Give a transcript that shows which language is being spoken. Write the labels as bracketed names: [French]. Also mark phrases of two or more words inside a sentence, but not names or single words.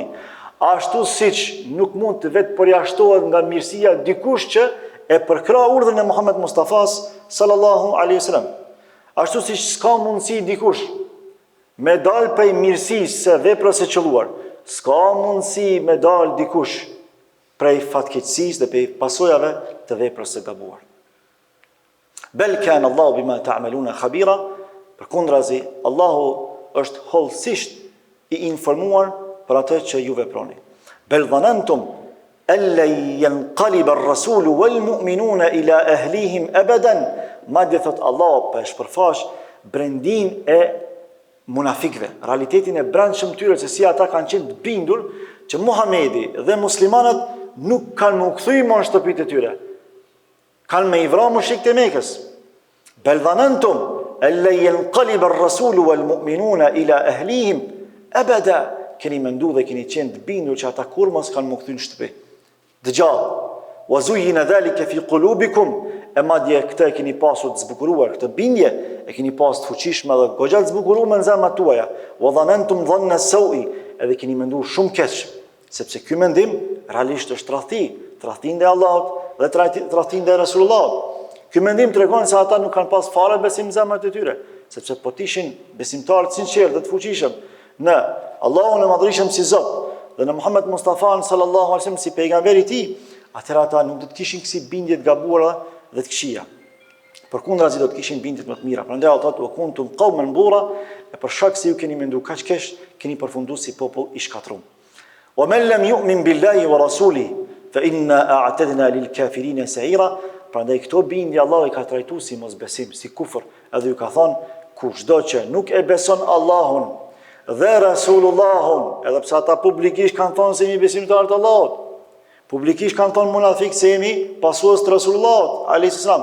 [Albanian] Ashtu siç nuk mund të vetë përjashtohet nga mirësia dikush që e përkra urdhën e Muhammed Mustafas [Arabic] صلى الله عليه وسلم. [Albanian] Ashtu siç s'ka mundësi dikush me dal prej mirësisë së veprës së qelluar, s'ka mundësi me dal dikush prej fatkeqësisë dhe prej pasojave të veprës së gabuar. [Arabic] بل كان الله بما تعملون خبيرا, [Albanian] përkundrazi Allahu është hollësisht i informuar për atë që ju veproni. [Arabic] بل ظننتم أن لن ينقلب الرسول والمؤمنون إلى أهليهم أبدا, [Albanian] madje thot Allah për shpërfash brendin e munafikëve, realitetin e brendshëm tyre se si ata kanë qenë të bindur që Muhamedi dhe muslimanët nuk kanë më kthy më në shtëpitë e tyre. Kanë me i vra mushrikët e Mekës. [Arabic] بل ظننتم أن لن ينقلب الرسول والمؤمنون إلى أهليهم أبدا, [Albanian] keni mendu dhe keni qenë të bindur që ata kur mos kanë më kthy në shtëpi. Dëgjall, [Arabic] وزين ذلك في قلوبكم, [Albanian] e madje këtë e keni pasur të zbukuruar, këtë bindje e keni pasur të fuqishme dhe goxha të zbukuruar në zemrat tuaja. [Arabic] وظننتم ظن السوء, [Albanian] edhe keni menduar shumë keq, sepse ky mendim realisht është tradhti ndaj Allahut dhe tradhti ndaj Resulullahut. Ky mendim tregon se ata nuk kanë pas fare besim në zemrat e tyre, sepse po të ishin besimtarë të sinqertë dhe të fuqishëm në Allahun e Madhërisëm si Zot dhe në Muhammed Mustafa [Arabic] صلى الله عليه وسلم [Albanian] si pejgamberi i tij, atëherë ata nuk do të kishin kësi bindje të gabuara dhe të këqija. Përkundrazi do të kishin bindje të më të mira. Prandaj Allah thotë: [Arabic] "وكنتم قوما بورا", [Albanian] e për shkak se ju keni menduar kaq keq, keni përfunduar si popull i shkatrum. [Arabic] "ومن لم يؤمن بالله ورسوله فإنا أعتدنا للكافرين سعيرا", [Albanian] prandaj këto bindje Allah i ka trajtuar si mosbesim, si kufër, edhe ju ka thonë kushdo që nuk e beson Allahun dhe Rasulullahun, edhe pse ata publikisht kanë thonë se jemi besimtarë të Allahut, publikisht kanë thonë munafik se jemi pasues të Rasulullahut [Arabic] عليه السلام.